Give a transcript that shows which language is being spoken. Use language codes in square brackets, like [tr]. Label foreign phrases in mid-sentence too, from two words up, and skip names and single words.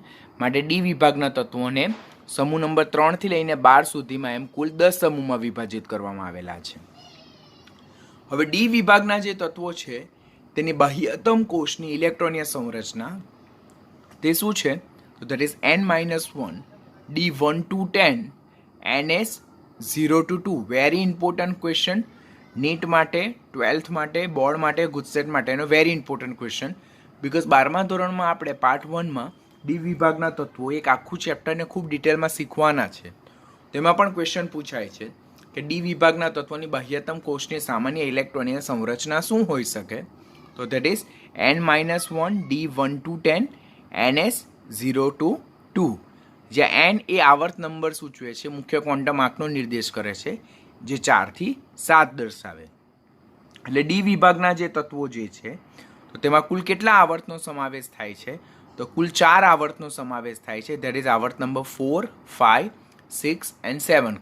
[gu] માટે ડી વિભાગના તત્વોને સમૂહ નંબર 3 થી લઈને 12 સુધીમાં એમ કુલ 10 સમૂહમાં વિભાજિત કરવામાં આવેલા છે. હવે ડી વિભાગના જે તત્વો છે તેની બાહ્યતમ કોષની ઇલેક્ટ્રોનીય સંરચના તે શું છે? [en] so that is n-1 d1 to 10 ns 0 to 2. very important question [gu] નીટ માટે, 12th માટે, બોર્ડ માટે, ગુજસેટ માટેનો [en] very important question. [gu] બિકોઝ 12મા ધોરણમાં આપણે પાર્ટ 1માં ડી વિભાગના તત્વો એક આખું ચેપ્ટરને ખૂબ ડિટેલમાં શીખવાના છે. તેમાં પણ ક્વેશ્ચન પૂછાય છે કે ડી વિભાગના તત્વોની બાહ્યતમ કોષની સામાન્ય ઇલેક્ટ્રોનીય સંરચના શું હોઈ શકે? [en] so that is n-1 d1 to 10 ns 0 to 2. [gu] જ્યાં n એ આવર્ત નંબર સૂચવે છે, મુખ્ય ક્વોન્ટમ આંકનો નિર્દેશ કરે છે, જે 4 થી 7 દર્શાવે. એટલે ડી વિભાગના જે તત્વો જે છે તો તેમાં કુલ કેટલા આવર્તનો સમાવેશ થાય છે? તો કુલ 4 આવર્તનો સમાવેશ થાય છે. [en] that is [gu] આવર્ત નંબર 4, 5, 6 and 7.